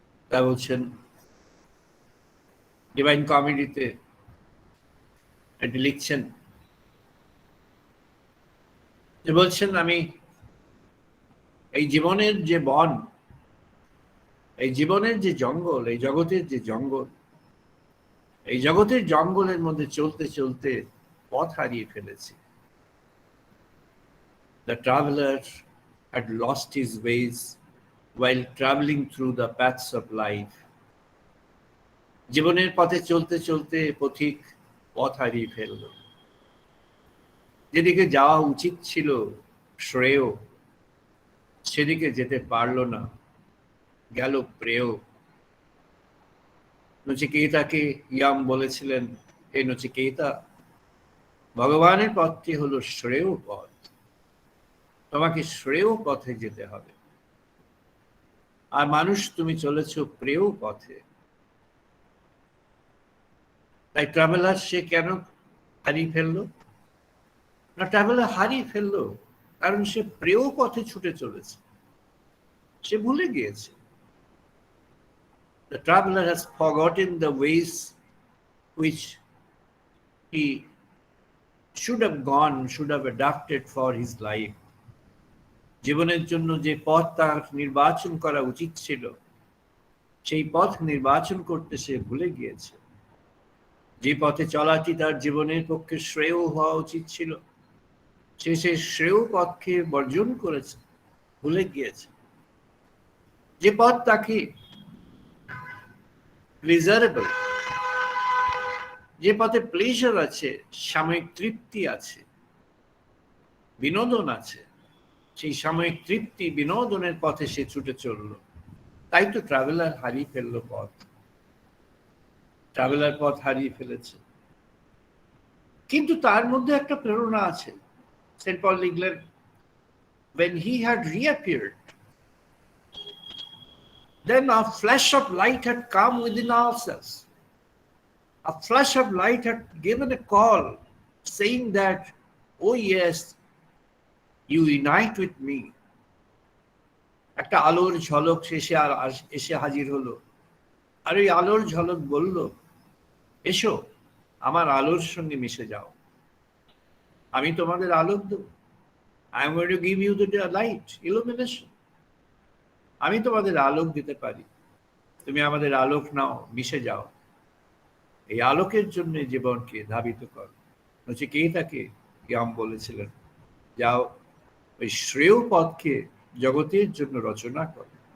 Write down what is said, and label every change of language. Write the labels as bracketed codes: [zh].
[bn] তা বলছেন ডিভাইন কমেডিতে, এটি লিখছেন যে বলছেন, আমি এই জীবনের যে বন, এই জীবনের যে জঙ্গল, এই জগতের যে জঙ্গল, এই জগতের জঙ্গলের মধ্যে চলতে চলতে পথ হারিয়ে ফেলেছি। [en] The traveler had lost his ways while traveling through the paths of life. [bn] জীবনের পথে চলতে চলতে পথিক পথ হারিয়ে ফেলল। যেদিকে যাওয়া উচিত ছিল শ্রেয়, সেদিকে যেতে পারল না, গেল প্রেয়। নচিকেতাকে ইয়াম বলেছিলেন, হে নচিকেতা, ভগবানের পথটি হলো শ্রেয় পথ, তোমাকে শ্রেয় পথে যেতে হবে। আর মানুষ তুমি চলেছ প্রেয় পথে। তাই ট্রাভেলার সে কেন হারিয়ে ফেললো? না, ট্রাভেলার হারিয়ে ফেললো কারণ সে প্রেয় পথে ছুটে চলেছে, সে ভুলে গিয়েছে। [en] The traveler has forgotten the ways which he should have gone, should have adapted for his life. [bn] জীবনের জন্য যে পথ তার নির্বাচন করা উচিত ছিল, সেই পথ নির্বাচন করতে সে ভুলে গিয়েছে। যে পথে চলাটি তার জীবনের পক্ষে শ্রেয় হওয়া উচিত ছিল, সে সেই শ্রেয় পথকে বর্জন করেছে, ভুলে গিয়েছে। যে পথ তাকে প্লেজারেবল, যে পথে প্লেজার আছে, সাময়িক তৃপ্তি আছে, বিনোদন আছে, সেই সাময়িক তৃপ্তি বিনোদনের পথে সে ছুটে চলল। তাই তো ট্রাভেলার হারিয়ে ফেললো পথ, ট্রাভেলার পথ হারিয়ে ফেলেছে। কিন্তু তার মধ্যে একটা প্রেরণা আছে। সেন্ট পল লিখলেন, [en] when he had reappeared, then a flash of light had come within ourselves. A flash of light had given a call saying that, oh yes, you unite with me. [bn] একটা আলোর ঝলক এসে হাজির হলো। আর ওই আলোর ঝলক বলল, এসো আমার আলোর সঙ্গে মিশে যাও, আমি তোমাদের আলোক দেব। [en] I am going to give you the light, illumination. [bn] আমি তোমাদের আলোক দিতে পারি, তুমি আমাদের আলোক নাও, মিশে যাও। এই আলোকের জন্য জীবনকে ধাবিত কর। নচিকেতাকে ইয়াম বলেছিলেন, যাও ওই শ্রেয় পথকে জগতের জন্য রচনা কর।